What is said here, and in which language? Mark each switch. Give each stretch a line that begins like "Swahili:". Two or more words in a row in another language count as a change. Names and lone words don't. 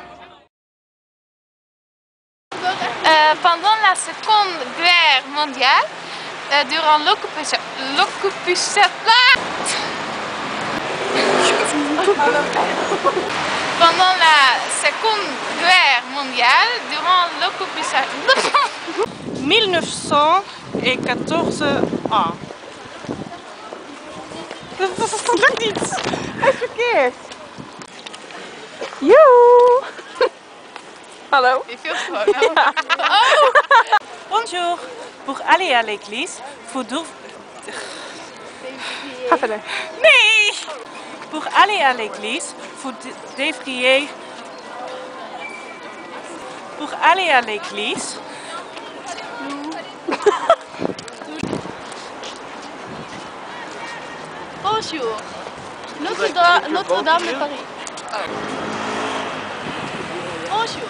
French: Pendant la Seconde Guerre mondiale, durant l'occupation... Pendant la Seconde Guerre mondiale, durant l'occupation... 1914 A.
Dutch: Dat lukt niet. Hij is verkeerd. Joe. Hallo.
French: Bonjour. Pour aller à l'église, vous devez...
Dutch: Ga verder. Nee.
French: Pour aller à l'église, vous devriez... Pour aller à l'église... Bonjour. Notre-Dame de Paris. Bonjour.